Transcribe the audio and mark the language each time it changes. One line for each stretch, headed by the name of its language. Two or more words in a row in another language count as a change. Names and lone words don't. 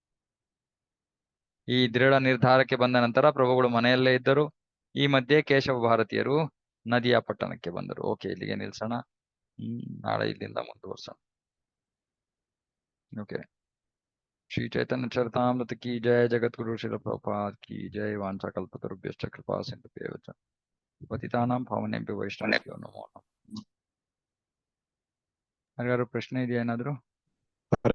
Kannada: ಈ ದೃಢ ನಿರ್ಧಾರಕ್ಕೆ ಬಂದ ನಂತರ ಪ್ರಭುಗಳು ಮನೆಯಲ್ಲೇ ಇದ್ದರು. ಈ ಮಧ್ಯೆ ಕೇಶವ ಭಾರತೀಯರು ನದಿಯ ಪಟ್ಟಣಕ್ಕೆ ಬಂದರು. ಓಕೆ, ಇಲ್ಲಿಗೆ ನಿಲ್ಸೋಣ. ನಾಳೆ ಇಲ್ಲಿಂದ ಮುಂದುವರ್ಸೋಣ.
Hindi: ಓಕೆ. ಶ್ರೀ ಚೈತನ್ಯ ಚರಿತಾಮೃತ की जय. ಜಗದ್ಗುರು ಶ್ರೀಲ ಪ್ರಭುಪಾದ್ की जय.
Sanskrit: ವಾಂಛಾ ಕಲ್ಪತರುಭ್ಯಶ್ಚ ಕೃಪಾ ಸಿಂಧುಭ್ಯೇವ ಚ ಪತಿತಾನಾಂ ಪಾವನೇಭ್ಯೋ ವೈಷ್ಣವೇಭ್ಯೋ ನಮೋ ನಮಃ.
Kannada: ಯಾರಿಗಾದ್ರು ಪ್ರಶ್ನೆ ಇದೆಯಾ ಏನಾದ್ರು?